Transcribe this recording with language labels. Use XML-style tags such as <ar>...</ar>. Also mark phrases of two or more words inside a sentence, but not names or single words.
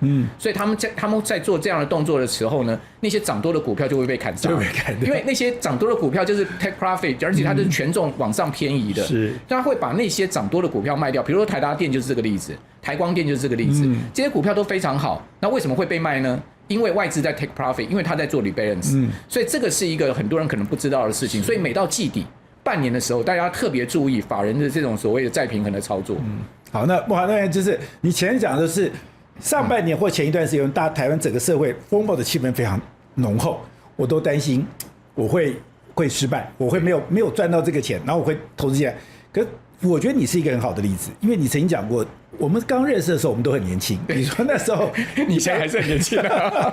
<zh>所以他們在做這樣的動作的時候呢，那些漲多的股票就會被砍殺，因為那些漲多的股票就是</zh> <en>take profit，</en> <zh>而且它就是權重往上偏移的，是，他會把那些漲多的股票賣掉。比如說台達電就是這個例子，台光電就是這個例子，這些股票都非常好，那為什麼會被賣呢？因為外資在</zh> <en>take profit，</en> <zh>因為他在做 rebalance，所以這個是一個很多人可能不知道的事情。所以每到季底。半年的時候，大家特別注意法人的這種所謂的再平衡的操作。好，那就是你前面講的是上半年或前一段時間，大台灣整個社會風暴的氣氛非常濃厚，我都擔心我會失敗，我會沒有賺到這個錢，然後我會投資進來。可是我覺得你是一個很好的例子，因為你曾經講過，我們剛認識的時候我們都很年輕，你說那時候你現在還是很年輕的，</zh>